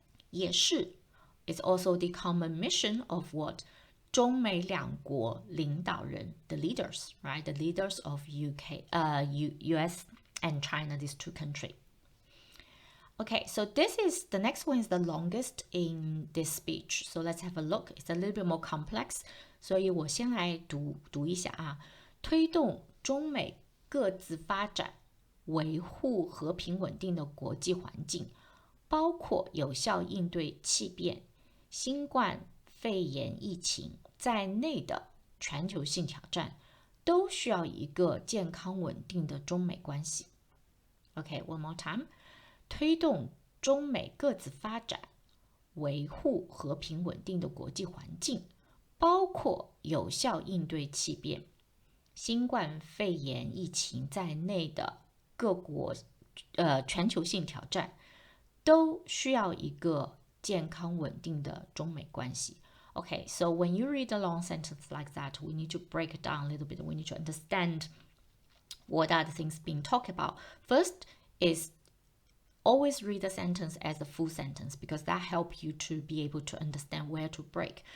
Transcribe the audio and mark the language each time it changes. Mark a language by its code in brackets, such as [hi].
[zh] 也是 [en] It's also the common mission of what? 中美两国领导人 the leaders, right? The leaders of US and China, these two countries. Okay, so the next one is the longest in this speech. So let's have a look. It's a little bit more complex. [zh] 所以我先来读一下推动中美各自发展，维护和平稳定的国际环境，包括有效应对气变、新冠肺炎疫情在内的全球性挑战，都需要一个健康稳定的中美关系。 [en] Okay, one more time. 推动中美各自发展，维护和平稳定的国际环境，包括有效应对气变、新冠肺炎疫情在内的各国全球性挑战，都需要一个健康稳定的中美关系。 Okay, so when you read a long sentence like that, we need to break it down a little bit. We need to understand what are the things being talked about. First is always read the sentence as a full sentence because that helps you to be able to understand where to break.